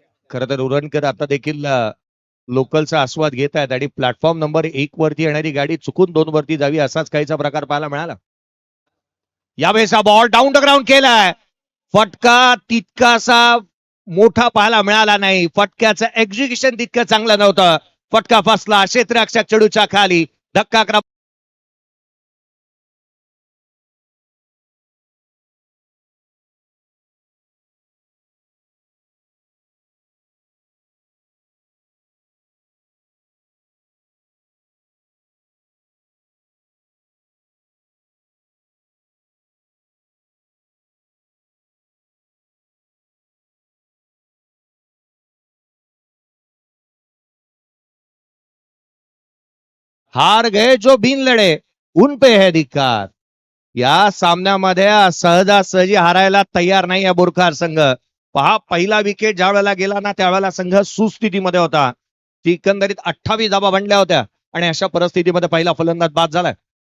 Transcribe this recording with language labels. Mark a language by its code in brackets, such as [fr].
[mr] खरं तर उरणकर आता देखील लोकलचा आस्वाद घेत आहेत आणि प्लॅटफॉर्म नंबर 1 वरती येणारी गाडी चुकून 2 वरती जावी असाच काहीचा प्रकार पाहायला मिळाला. यावेळेस हा बॉल डाऊन द ग्राउंड केलाय. फटका तितकासा मोठा पाहायला मिळाला नाही. फटक्याचं एक्झिक्युशन तितकं चांगलं नव्हतं. फटका फसला क्षेत्ररक्षक चेंडूच्या खाली. धक्का [hi] हार गए जो बिन लढे उन पे है धिक्कार. [mr] या सामन्यामध्ये सहजासहजी हारायला तयार नाही या बोरखार संघ. पहा, पहिला विकेट ज्या वेळेला गेला ना त्यावेळेला संघ सुस्थितीमध्ये होता. ती एकंदरीत 28 धावा बनल्या होत्या आणि अशा परिस्थितीमध्ये पहिला फलंदाज बाद झालाय.